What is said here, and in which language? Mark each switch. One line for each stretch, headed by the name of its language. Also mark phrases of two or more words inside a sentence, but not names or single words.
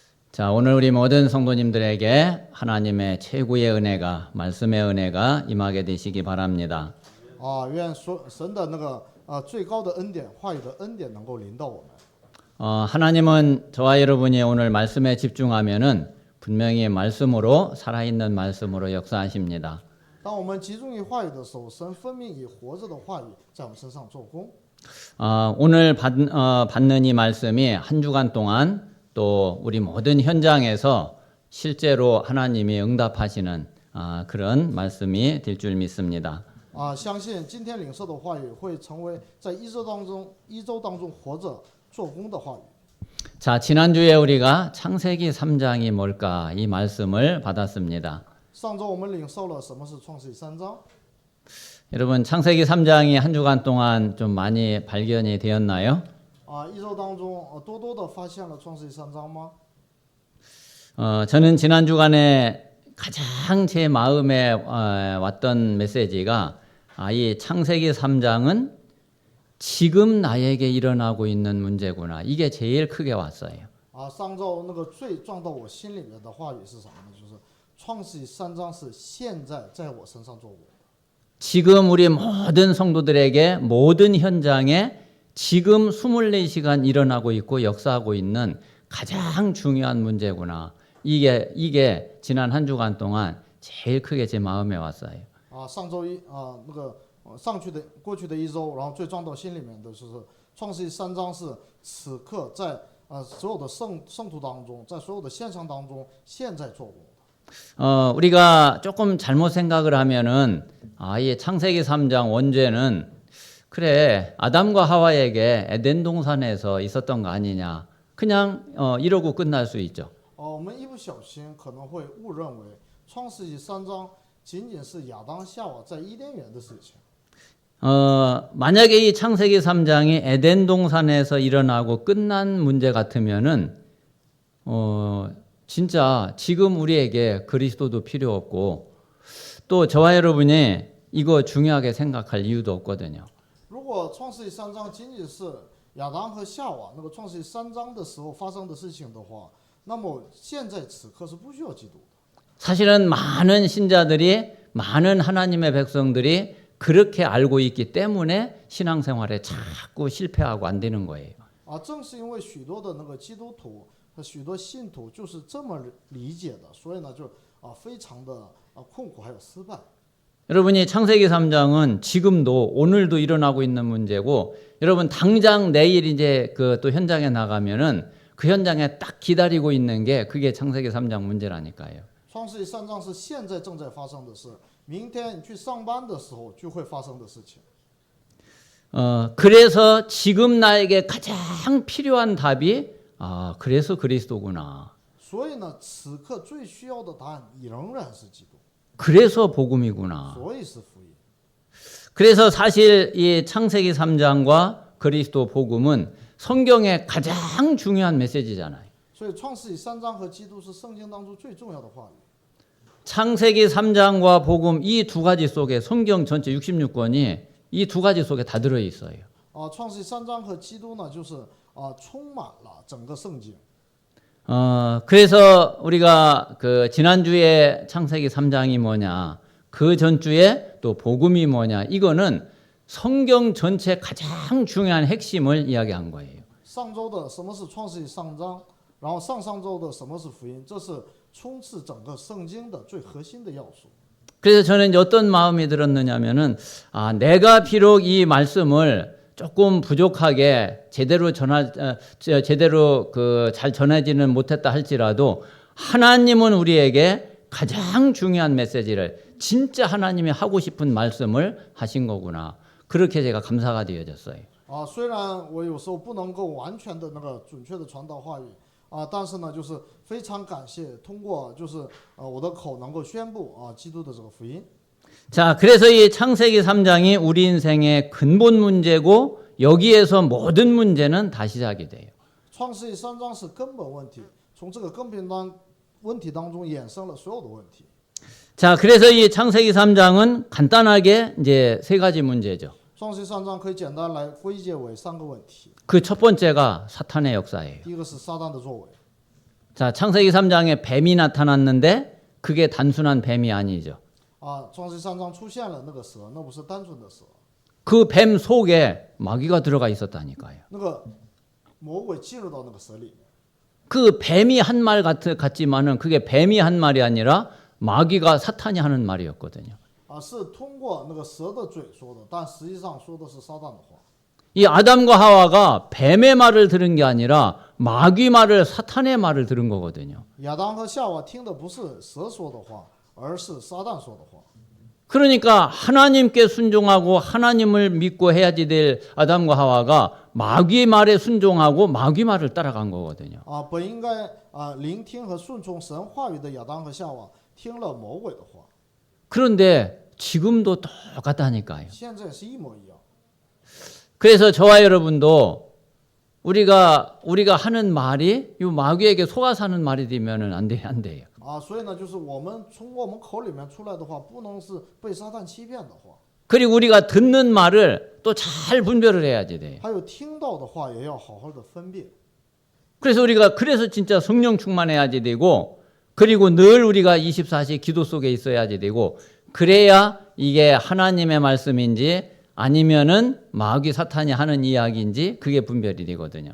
Korean: 자, 오늘 우리 모든 성도님들에게 하나님의 최고의 은혜가, 말씀의 은혜가 임하게 되시기 바랍니다.
Chinese: 愿神的那个最高的恩典，话语的恩典能够临到我们。
Korean: 하나님은 저와 여러분이 오늘 말씀에 집중하면은 분명히 말씀으로, 살아있는 말씀으로 역사하십니다.
Chinese: 当我们集中于话语的时候，神分明以活着的话语在我们身上做工。
Korean: 오늘 받는 이 말씀이 한 주간 동안 또 우리 모든 현장에서 실제로 하나님이 응답하시는 그런 말씀이 될 줄 믿습니다.
Chinese: 相信今天领受的话语会成为在一周当中活着做工的话语。
Korean: 자, 지난주에 우리가 창세기 3장이 뭘까 이 말씀을 받았습니다.
Chinese: 上周我们领受了什么是创世记3章。
Korean: 여러분, 창세기 3장이 한 주간 동안 좀 많이 발견이 되었나요?
Chinese: 一周当中多多的发现了创世记3章吗？
Korean: 저는 지난 주간에 가장 제 마음에 왔던 메시지가 이 창세기 3장은 지금 나에게 일어나고 있는 문제구나. 이게 제일 크게 왔어요.
Chinese: 上周那个最撞到我心里面的话语是什么呢？就是创世记3章是现在在我身上做过。
Korean: 지금 우리 모든 성도들에게 모든 현장에 지금 24시간 일어나고 있고 역사하고 있는 가장 중요한 문제구나. 이게 지난 한 주간 동안 제일 크게 제 마음에 왔어요.
Chinese: 上周一那个过去的一周，然后最撞到心里面的就是创世记3章是此刻在所有的圣徒当中，在所有的现象当中现在做过。
Korean: 우리가 조금 잘못 생각을 하면은 이 창세기 3장 원죄는 그래 아담과 하와에게 에덴 동산에서 있었던 거 아니냐 그냥 이러고 끝날 수 있죠.
Chinese: 我们一不小心可能会误认为创世纪3章仅仅是亚当夏娃在伊甸园的事情。
Korean: 만약에 이 창세기 3장이 에덴 동산에서 일어나고 끝난 문제 같으면은 진짜 지금 우리에게 그리스도도 필요 없고 또 저와 여러분이 이거 중요하게 생각할 이유도 없거든요.
Chinese: 如果创世纪3章仅仅是亚当和夏娃那个创世纪3章的时候发生的事情的话，那么现在此刻是不需要基督的。
Korean: 사실은 많은 신자들이 많은 하나님의 백성들이 그렇게 알고 있기 때문에 신앙생활에 자꾸 실패하고 안 되는 거예요.
Chinese: 正是因为许多的那个基督徒和许多信徒就是这么理解的，所以呢就非常的困苦还有失败。
Korean: 여러분이 창세기 3장은 지금도 오늘도 일어나고 있는 문제고 여러분 당장 내일 이제 그 또 현장에 나가면은 그 현장에 딱 기다리고 있는 게 그게 창세기 3장 문제라니까요.
Chinese: 创世纪3章是现在正在发生的事，明天你去上班的时候就会发生的事情。
Korean: 그래서 지금 나에게 가장 필요한 답이 그래서 그리스도구나.
Chinese: 所以呢，此刻最需要的答案仍然是基督。
Korean: 그래서 복음이구나.
Chinese: 所以是福音。
Korean: 그래서 사실 이 창세기 3장과 그리스도 복음은 성경의 가장 중요한 메시지잖아요.
Chinese: 所以创世纪3章和基督是圣经当中最重要的话语。
Korean: 창세기 3장과 복음 이 두 가지 속에 성경 전체 66권이 이 두 가지 속에 다 들어 있어요.
Chinese: 创世纪3章和基督呢，就是充满了整个圣经。
Korean: 그래서 우리가 그 지난주에 창세기 3장이 뭐냐, 그 전주에 또 복음이 뭐냐, 이거는 성경 전체 가장 중요한 핵심을 이야기한 거예요.
Chinese: 上周的什么是创世纪3章，然后上周的什么是福音，这是充斥整个圣经的最核心的要素。
Korean: 그래서 저는 어떤 마음이 들었느냐면은 내가 비록 이 말씀을 조금 부족하게 제대로 잘 전해지는 못했다 할지라도 하나님은 우리에게 가장 중요한 메시지를 진짜 하나님이 하고 싶은 말씀을 하신 거구나. 그렇게 제가 감사가 되어졌어요.
Chinese: 虽然我有时候不能够完全的那个准确的传达话语但是呢，就是非常感谢通过就是我的口能够宣布基督的这个福音。
Korean: 자, 그래서 이 창세기 3장이 우리 인생의 근본 문제고 여기에서 모든 문제는 다 시작이 돼요.
Chinese: 创世纪3章是根本问题，从这个根本问题当中衍生了所有的问题。
Korean: 자, 그래서 이 창세기 3장은 간단하게 이제 세 가지 문제죠.
Chinese: 创世纪3章可以简单来归结为3个问题。
Korean: 그 첫 번째가 사탄의 역사예요.
Chinese: 第一个是撒旦的作为。
Korean: 자, 창세기 3장에 뱀이 나타났는데 그게 단순한 뱀이 아니죠.
Chinese: 创世三章出现了那个蛇，那不是单纯的蛇，
Korean: 그 뱀 속에 마귀가 들어가 있었다니까요.
Chinese: 那个魔鬼进入到那个蛇里面。
Korean: 그 뱀이 한 말 같지만은 그게 뱀이 한 말이 아니라 마귀가 사탄이 하는 말이었거든요.
Chinese: 是通过那个蛇的嘴说的，但实际上说的是撒旦的话。
Korean: 이 아담과 하와가 뱀의 말을 들은 게 아니라 마귀 말을 사탄의 말을 들은 거거든요.
Chinese: 亚当和夏娃听的不是蛇说的话，而是撒旦说的话。
Korean: 그러니까 하나님께 순종하고 하나님을 믿고 해야지 될 아담과 하와가 마귀 말에 순종하고 마귀 말을 따라간 거거든요.
Chinese: 本应该聆听和顺从神话语的亚当和夏娃听了魔鬼的话。
Korean: 그런데 지금도 똑같다니까요.
Chinese: 现在是一模一样。
Korean: 그래서 저와 여러분도 우리가 하는 말이 이 마귀에게 속아서 하는 말이 되면은 안 돼요.
Chinese: 所以呢，就是我们从我们口里面出来的话，不能是被撒旦欺骗的话。
Korean: 그리고 우리가 듣는 말을 또 잘 분별을 해야지 돼요.
Chinese: 还有听到的话，也要好好的分辨。
Korean: 그래서 진짜 성령 충만해야지 되고 그리고 늘 우리가 24시 기도 속에 있어야지 되고 그래야 이게 하나님의 말씀인지 아니면은 마귀 사탄이 하는 이야기인지 그게 분별이 되거든요.